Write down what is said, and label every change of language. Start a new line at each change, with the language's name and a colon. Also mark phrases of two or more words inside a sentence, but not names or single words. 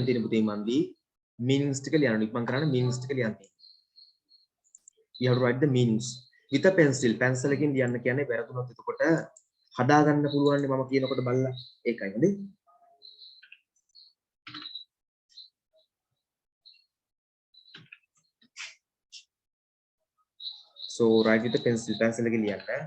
Sinhala: තියෙන පුතේ මන්දි meanings ටික ලියන්න ඉක්මන් කරන්න meanings ටික ලියන්න තියෙනවා.
English: You have to write the meanings with a pencil.
Sinhala: pencil එකෙන් ලියන්න කියන්නේ වැරදුනොත් එතකොට හදා ගන්න පුළුවන් නේ මම කියනකොට බලලා ඒකයි නේද?
English: So write with the pencil.
Sinhala: pencil එකෙන් ලියන්න.